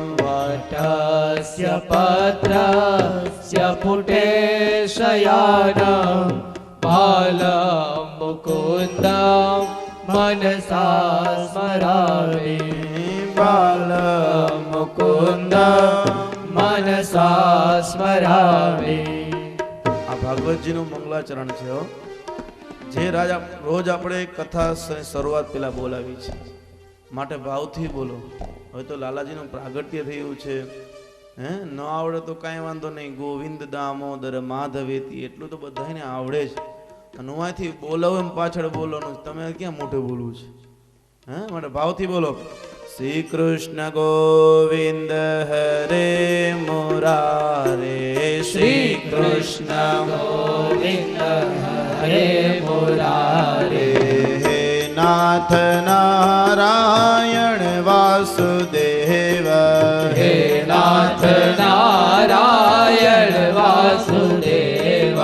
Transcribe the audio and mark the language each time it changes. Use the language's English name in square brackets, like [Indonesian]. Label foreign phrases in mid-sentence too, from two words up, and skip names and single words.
[Sanskrit] वटस्य पत्रस्य पुटे शयानं बालं मुकुन्दं मनसा स्मरामि बालमुकुन्द मनसा स्मरामि [Gujarati] આ ભાગવતજીનું મંગલાચરણ છે હો. જે રાજા રોજ આપણે કથા શરૂઆત પેલા બોલાવી છે માટે ભાવથી બોલો. હવે તો લાલાજીનું પ્રાગટ્ય થયું છે હે ન આવડે તો કાંઈ વાંધો નહીં. [Sanskrit] ગોવિંદ દામોદર માધવેતી [Gujarati] એટલું તો બધાને આવડે જ. અને હું અહીંથી બોલાવું એમ પાછળ બોલવાનું. તમે ક્યાં મોઢે બોલવું છે હે માટે ભાવથી બોલો. [Sanskrit] શ્રી કૃષ્ણ ગોવિંદ હરે મુરારે श्री कृष्ण गोविन्द हरे मुरारे हे नाथ नारायण वासुदेव हे नाथ नारायण वासुदेव